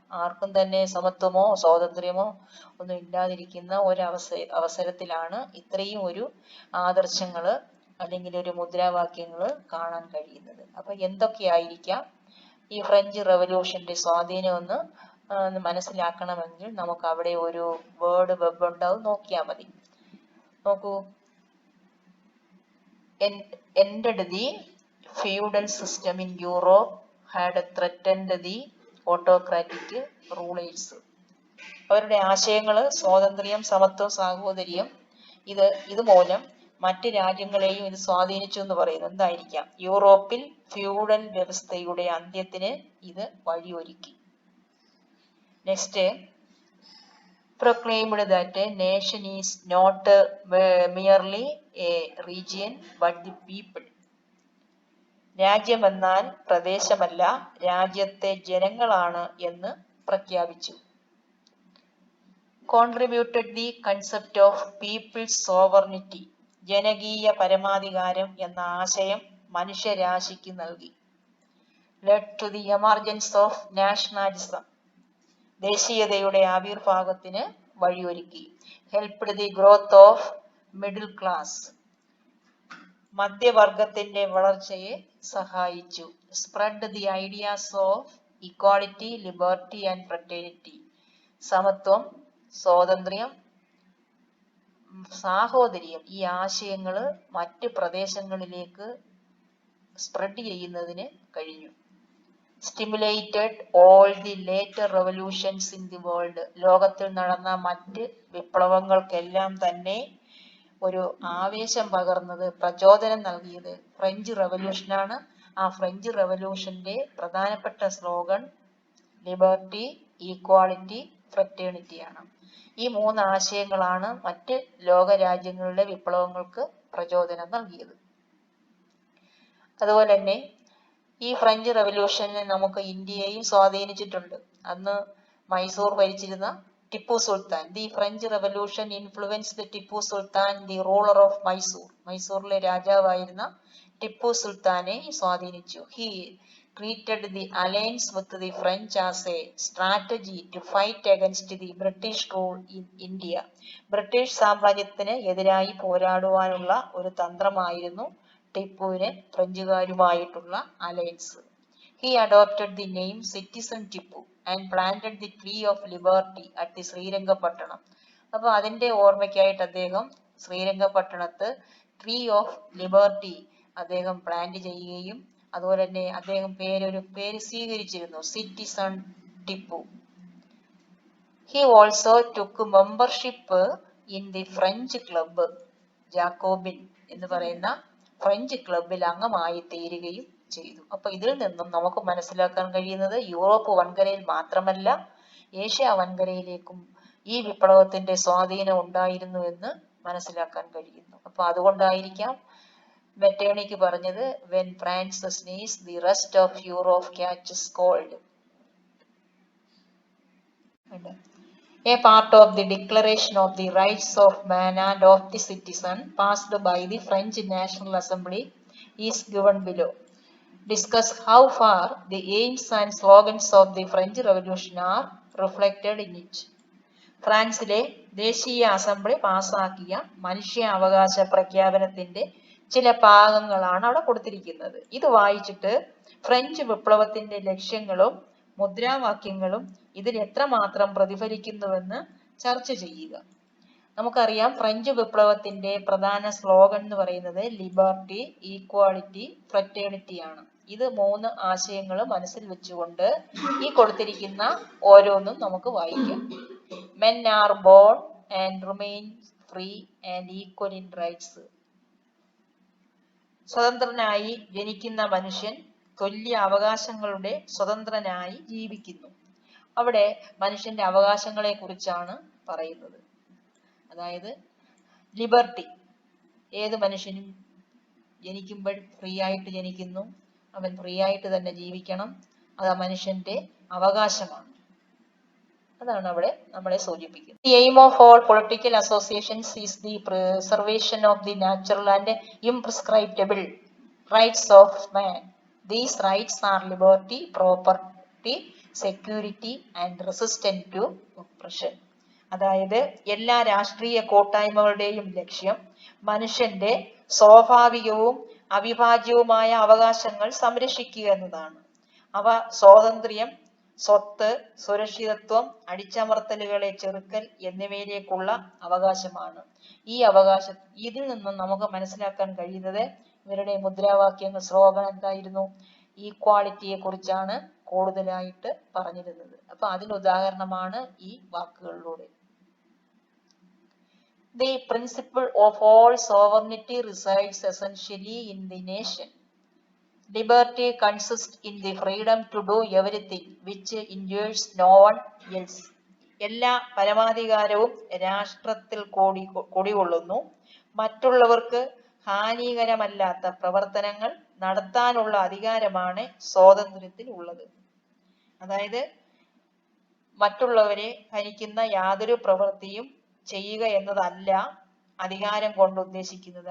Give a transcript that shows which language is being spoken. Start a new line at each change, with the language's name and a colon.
Malayalam: ആർക്കും തന്നെ സമത്വമോ സ്വാതന്ത്ര്യമോ ഒന്നും ഇല്ലാതിരിക്കുന്ന അവസരത്തിലാണ് ഇത്രയും ഒരു ആദർശങ്ങള് അല്ലെങ്കിൽ ഒരു മുദ്രാവാക്യങ്ങള് കാണാൻ കഴിയുന്നത്. അപ്പൊ എന്തൊക്കെയായിരിക്കാം ഈ ഫ്രഞ്ച് റവല്യൂഷന്റെ സ്വാധീനം എന്ന് മനസ്സിലാക്കണമെങ്കിൽ നമുക്ക് അവിടെ ഒരു വേർഡ് വെബ് ഉണ്ടാവും, നോക്കിയാൽ മതി. നോക്കൂ,
English: ended the feudal system in Europe, had threatened the autocratic rulers.
Malayalam: അവരുടെ ആശയങ്ങള് സ്വാതന്ത്ര്യം, സമത്വം, സാഹോദര്യം ഇതുമൂലം മറ്റ് രാജ്യങ്ങളെയും ഇത് സ്വാധീനിച്ചു എന്ന് പറയുന്നത് എന്തായിരിക്കാം? യൂറോപ്പിൽ ഫ്യൂഡൽ വ്യവസ്ഥയുടെ അന്ത്യത്തിന് ഇത് വഴിയൊരുക്കി.
English: Next, proclaimed that a nation is not merely a region but the people.
Malayalam: രാജ്യമെന്നാൽ പ്രദേശമല്ല, രാജ്യത്തെ ജനങ്ങളാണ് എന്ന് പ്രഖ്യാപിച്ചു.
English: Contributed the concept of people's sovereignty.
Malayalam: ജനകീയ പരമാധികാരം എന്ന ആശയം മനുഷ്യരാശിക്ക് നൽകി.
English: Led to the emergence of nationalism.
Malayalam: ദേശീയതയുടെ ആവിർഭാവത്തിന് വഴിയൊരുക്കി.
English: Helped the growth of middle class.
Malayalam: മധ്യവർഗത്തിന്റെ വളർച്ചയെ സഹായിച്ചു.
English: Spread the ideas of equality, liberty and fraternity.
Malayalam: സമത്വം, സ്വാതന്ത്ര്യം, സാഹോദര്യം, ഈ ആശയങ്ങള് മറ്റ് പ്രദേശങ്ങളിലേക്ക് സ്പ്രെഡ് ചെയ്യുന്നതിന് കഴിഞ്ഞു.
English: Stimulated all the later revolutions in the world.
Malayalam: ലോകത്തിൽ നടന്ന മറ്റ് വിപ്ലവങ്ങൾക്കെല്ലാം തന്നെ ഒരു ആവേശം പകർന്നത്, പ്രചോദനം നൽകിയത് ഫ്രഞ്ച് റവല്യൂഷനാണ്. ആ ഫ്രഞ്ച് റവല്യൂഷന്റെ പ്രധാനപ്പെട്ട സ്ലോഗൻ ലിബർട്ടി, ഈക്വാളിറ്റി, ഫ്രറ്റേണിറ്റി ആണ്. ഈ മൂന്ന് ആശയങ്ങളാണ് മറ്റ് ലോകരാജ്യങ്ങളുടെ വിപ്ലവങ്ങൾക്ക് പ്രചോദനം നൽകിയത്. അതുപോലെ തന്നെ ഈ ഫ്രഞ്ച് റവല്യൂഷനെ നമുക്ക് ഇന്ത്യയെയും സ്വാധീനിച്ചിട്ടുണ്ട്. അന്ന് മൈസൂർ ഭരിച്ചിരുന്ന Tipu Sultan.
English: The French revolution influenced Tipu Sultan, the ruler of Mysore.
Malayalam: മൈസൂറിലെ രാജാവായിരുന്ന ടിപ്പു സുൽത്താനെ സ്വാധീനിച്ചു.
English: He treated the alliance with the French as a strategy to fight against the British rule in India.
Malayalam: British സാമ്രാജ്യത്തിന് എതിരായി പോരാടുവാനുള്ള ഒരു തന്ത്രമായിരുന്നു ടിപ്പുവിന് ഫ്രഞ്ചുകാരുമായിട്ടുള്ള alliance.
English: He adopted the name Citizen Tipu and planted the tree of liberty at the Srirangapatna.
Malayalam: അപ്പൊ അതിന്റെ ഓർമ്മയ്ക്കായിട്ട് അദ്ദേഹം ശ്രീരംഗപട്ടണത്ത് tree of liberty അദ്ദേഹം plant ചെയ്യുകയും അതുപോലെ തന്നെ അദ്ദേഹം പേര് സ്വീകരിച്ചിരുന്നു, citizen Tipu.
English: He also took membership in the French club
Malayalam: Jacobin എന്ന് പറയുന്ന ഫ്രഞ്ച് ക്ലബിൽ അംഗമായി തീരുകയും ചെയ്തു. അപ്പൊ ഇതിൽ നിന്നും നമുക്ക് മനസ്സിലാക്കാൻ കഴിയുന്നത് യൂറോപ്പ് വൻകരയിൽ മാത്രമല്ല, ഏഷ്യ വൻകരയിലേക്കും ഈ വിപ്ലവത്തിന്റെ സ്വാധീനം ഉണ്ടായിരുന്നു എന്ന് മനസ്സിലാക്കാൻ കഴിയുന്നു. അപ്പൊ അതുകൊണ്ടായിരിക്കാം മെറ്റേണിക്ക് പറഞ്ഞത്
English: when France sneezes, the rest of Europe catches cold. A part of the Declaration of the Rights of Man and of the Citizen passed by the French National Assembly is given below. Discuss how far the aims and slogans of the French Revolution are reflected in it.
Malayalam: ഫ്രാൻസിലെ ദേശീയ assembly പാസാക്കിയ മനുഷ്യാവകാശ പ്രഖ്യാപനത്തിന്റെ ചില ഭാഗങ്ങളാണ് അവിടെ കൊടുത്തിരിക്കുന്നത്. ഇത് വായിച്ചിട്ട് ഫ്രഞ്ച് വിപ്ലവത്തിന്റെ ലക്ഷ്യങ്ങളും മുദ്രാവാക്യങ്ങളും ഇതിൽ എത്രമാത്രം പ്രതിഫലിക്കുന്നുവെന്ന് ചർച്ച ചെയ്യുക. നമുക്കറിയാം ഫ്രഞ്ച് വിപ്ലവത്തിന്റെ പ്രധാന സ്ലോഗൻ എന്ന് പറയുന്നത് ലിബർട്ടി, ഈക്വാളിറ്റി, ഫ്രറ്റേണിറ്റി ആണ്. ഇത് 3 ആശയങ്ങൾ മനസ്സിൽ വെച്ചുകൊണ്ട് ഈ കൊടുത്തിരിക്കുന്ന ഓരോന്നും നമുക്ക് വായിക്കാം.
English: Men are born and remain free and equal in rights.
Malayalam: സ്വതന്ത്രനായി ജനിക്കുന്ന മനുഷ്യൻ തുല്യ അവകാശങ്ങളുടെ സ്വതന്ത്രനായി ജീവിക്കുന്നു. അവിടെ മനുഷ്യന്റെ അവകാശങ്ങളെ കുറിച്ചാണ് പറയുന്നത്. അതായത് ലിബർട്ടി, ഏത് മനുഷ്യനും ജനിക്കുമ്പോൾ ഫ്രീ ആയിട്ട് ജനിക്കുന്നു, അവൻ ഫ്രീ ആയിട്ട് തന്നെ ജീവിക്കണം, അത് ആ മനുഷ്യന്റെ അവകാശമാണ്. അതാണ് അവിടെ നമ്മളെ സൂചിപ്പിക്കുന്നത്.
English: The aim of all political associations is the preservation of the natural and imprescriptible rights of man. These rights are liberty, property, security and resistance to oppression.
Malayalam: അതായത് എല്ലാ രാഷ്ട്രീയ കൂട്ടായ്മകളുടെയും ലക്ഷ്യം മനുഷ്യന്റെ സ്വാഭാവികവും അവിഭാജ്യവുമായ അവകാശങ്ങൾ സംരക്ഷിക്കുക എന്നതാണ്. അവ സ്വാതന്ത്ര്യം, സ്വത്ത്, സുരക്ഷിതത്വം, അടിച്ചമർത്തലുകളെ ചെറുക്കൽ എന്നിവയിലേക്കുള്ള അവകാശമാണ്. ഇതിൽ നിന്നും നമുക്ക് മനസ്സിലാക്കാൻ കഴിയുന്നത് ഇവരുടെ മുദ്രാവാക്യങ്ങൾ, സ്ലോഗൻ എന്തായിരുന്നു? ഈക്വാളിറ്റിയെ കുറിച്ചാണ് കൂടുതലായിട്ട് പറഞ്ഞിരുന്നത്. അപ്പൊ അതിന് ഉദാഹരണമാണ് ഈ വാക്കുകളിലൂടെ.
English: The principle of all sovereignty resides essentially in the nation. Liberty consists in the freedom to do everything which injures no one else.
Malayalam: എല്ലാ പരമാധികാരവും രാഷ്ട്രത്തിൽ കുടികൊള്ളുന്നു. മറ്റുള്ളവർക്ക് ഹാനികരമല്ലാത്ത പ്രവർത്തനങ്ങൾ നടത്താനുള്ള അധികാരമാണ് സ്വാതന്ത്ര്യത്തിൽ ഉള്ളത്. അതായത് മറ്റുള്ളവരെ ഹനിക്കുന്ന യാതൊരു പ്രവൃത്തിയും ചെയ്യുക എന്നതല്ല അധികാരം കൊണ്ട് ഉദ്ദേശിക്കുന്നത്.